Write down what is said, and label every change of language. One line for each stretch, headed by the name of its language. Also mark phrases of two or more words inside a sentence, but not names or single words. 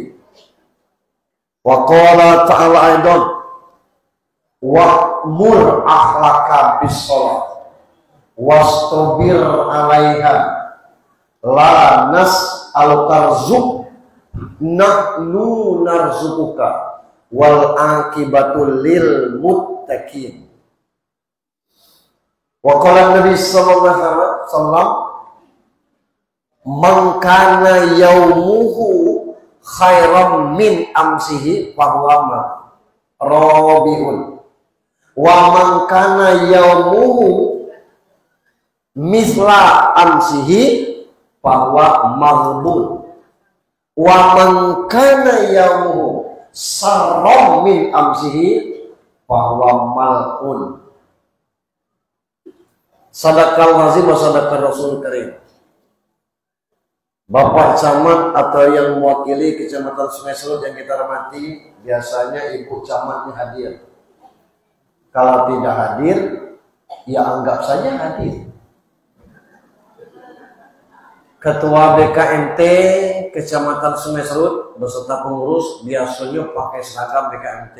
Arabic: وقال تعالى أيضا وأمر أهلك بالصلاة واصطبر عليها لا نسألك رزق نحن نرزقك والعاقبة للمتقين. وقال النبي صلى الله عليه وسلم من كان يومه خيرا من أمسه فهو رابح ومن كان يومه مثل أمسه فهو مغبون ومن كان يومه شرا من أمسه فهو ملعون. صدق العظيم وصدق الرسول الكريم.
Indonesian: Bapak Camat atau yang mewakili Kecamatan Sungai Selut yang kita hormati, biasanya Ibu Camatnya hadir. Kalau tidak hadir, ya anggap saja hadir. Ketua BKMT Kecamatan Sungai Selut beserta pengurus biasanya pakai seragam BKMT.